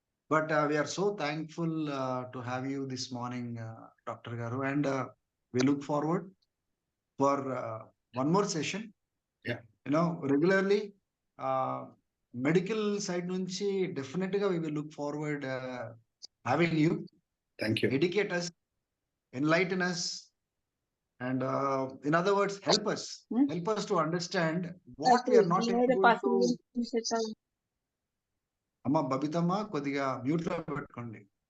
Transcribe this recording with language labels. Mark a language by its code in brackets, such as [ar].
[en] But we're so thankful to have you this morning doctor గారు, and we look forward for one more session. Regularly medical side నుంచి definite గా we will look forward having you. Thank you. Educate us, enlighten us, and in other words, help us to understand what we are not able to. [te] అమ్మ బబితమ్మ కొద్దిగా mute లో పెట్టుకోండి.